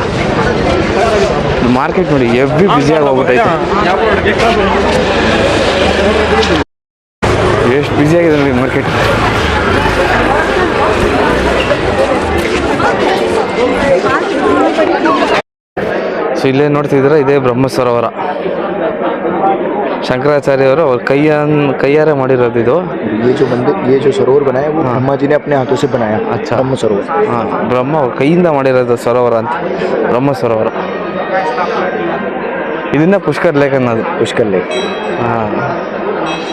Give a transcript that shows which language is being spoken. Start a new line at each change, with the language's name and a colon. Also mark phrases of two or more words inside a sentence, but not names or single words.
Kannada: ಮಾರ್ಕೆಟ್ ನೋಡಿ ಎವ್ರಿ ಬ್ಯುಸಿಯಾಗಿ ಹೋಗ್ಬಿಟ್ಟೈತೆ, ಎಷ್ಟು ಬ್ಯುಸಿಯಾಗಿದೆ ನೋಡಿ ಮಾರ್ಕೆಟ್. ಸೊ ಇಲ್ಲೇ ನೋಡ್ತಿದ್ರೆ ಇದೇ ಬ್ರಹ್ಮ ಸರೋವರ.
Hindi: शंकराचार्य और कईयारे
Kannada: ಮಾಡಿರೋದು ಇದು.
Hindi: ये जो सरोवर बनाया वो ब्रह्मा जी ने अपने हाथों से बनाया. अच्छा. ब्रह्म सरोवर.
Kannada: ಹಾಂ, ಬ್ರಹ್ಮ ಕೈಯಿಂದ ಮಾಡಿರೋದು ಸರೋವರ ಅಂತ, ಬ್ರಹ್ಮ ಸರೋವರ. ಇದನ್ನ ಪುಷ್ಕರ್ ಲೇಕ್ ಅನ್ನೋದು.
Hindi: पुष्कर लेक.
Kannada: ಹಾಂ.